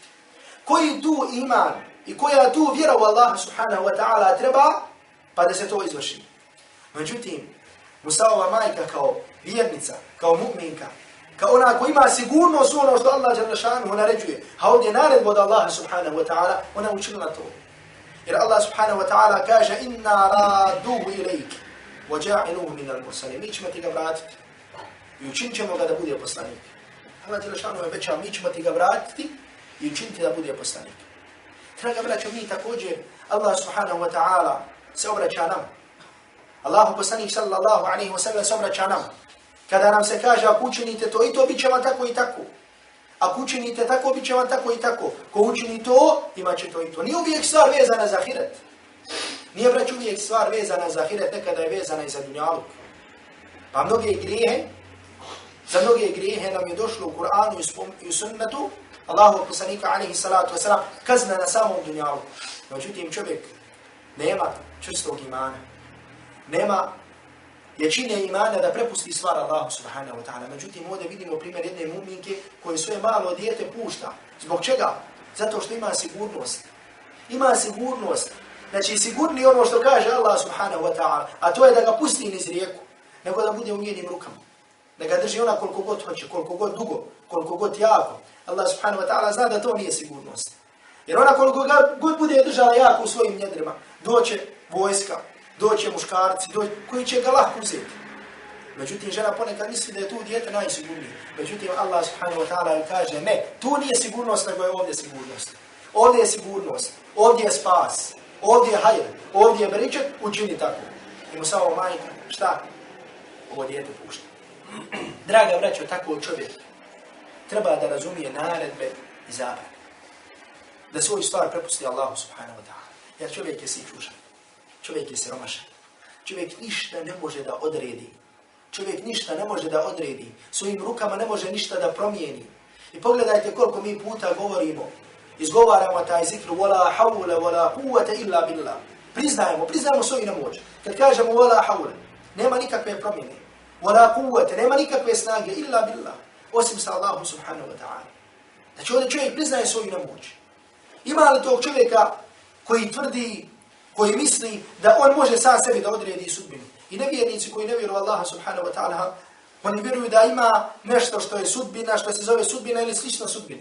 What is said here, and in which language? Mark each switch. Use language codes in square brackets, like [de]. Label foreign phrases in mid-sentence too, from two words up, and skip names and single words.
[bs] Koji tu iman i koja tu vjera u Allaha [ar] سبحانه وتعالى [bs] treba, pa da se to izvrši. Međutim, Musaova majka kao vjernica, kao mu'minka, kao ona koja ima sigurnost ono što Allah [ar] جل شأنه [bs] naređuje, a ovdje naredba od Allaha [ar] سبحانه وتعالى, [bs] ona učinila to. [ar] Jer Allah سبحانه وتعالى kaže إنا رادوه إليك وجاعلوه من المرسلين. [bs] Mi ćemo ti ga vratiti i učinit ćemo ga da bude poslanik. Allah [ar] جل شأنه [bs] je obećao, mi ćemo ti ga vratiti i učiniti da bude poslanik. Draga braćo, mi također, Allah [ar] سبحانه وتعالى [bs] se obraća nam. Allahu poslanik [ar] صلى الله عليه وسلم [bs] se obraća nam. Kada nam se kaže ako učinite to i to, bit će vam tako i tako. Ako učinite tako, bit će vam tako i tako. Ko učini to, imat će to i to. Nije uvijek stvar vezana za ahiret. Nije, brać, uvijek stvar vezana za ahiret, nekada je vezana i za dunjaluk. Pa za mnoge grijehe nam je došlo u Kur'anu i u sunnetu Allahu poslanika [ar] عليه الصلاة والسلام [bs] kazna na samom dunjaluku. Međutim, čovjek nema čvrstog imana. Nema jačine imana da prepusti stvar Allahu [ar] سبحانه وتعالى. [bs] Međutim, ovdje vidimo primjer jedne mu'minke koje svoje malo dijete pušta. Zbog čega? Zato što ima sigurnost. Ima sigurnost. Znači, sigurni ono što kaže Allah [ar] سبحانه وتعالى, [bs] a to je da ga pusti niz rijeku, nego da bude u njenim rukama. Da ga drži ona koliko god hoće, koliko god dugo, koliko god jako. Allah [ar] سبحانه وتعالى [bs] zna da to nije sigurnost. Jer ona koliko god bude držala jako u svojim njedrima, doće vojska, doće muškarci, koji će ga lahko uzeti. Međutim, žena ponekad misli da je tu dijete najsigurnije. Međutim, Allah [ar] سبحانه وتعالى [bs] kaže, ne, tu nije sigurnost, nego je ovdje sigurnost. Ovdje je sigurnost, ovdje je spas, ovdje je hajr, ovdje je beričet, učini tako. I Musa'ova majka, šta? Ovo dijete pušta. Draga braćo, tako čovjek treba da razumije naredbe i zabrane. Da svoju stvar prepusti Allahu [ar] سبحانه وتعالى. [bs] Jer čovjek je sićušan. Čovjek je siromašan. Čovjek ništa ne može da odredi. Čovjek ništa ne može da odredi. Svojim rukama ne može ništa da promijeni. I pogledajte koliko mi puta govorimo. Izgovaramo taj zikr. [ar] ولا حول ولا قوة إلا بالله. [bs] priznajemo svoju nemoć. Kad kažemo [ar] ولا حول, [bs] nema nikakve promjene. [ar] ولا قوة, [bs] nema nikakve snage [ar] إلا بالله, [bs] osim sa Allahom [ar] سبحانه وتعالى. [bs] Znači ovdje čovjek priznaje svoju nemoć. Ima li tog čovjeka koji tvrdi, koji misli da on može sam sebi da odredi sudbinu? I nevjernici koji ne vjeruju Allaha [ar] سبحانه وتعالى, [bs] oni vjeruju da ima nešto što je sudbina, što se zove sudbina ili slično sudbini.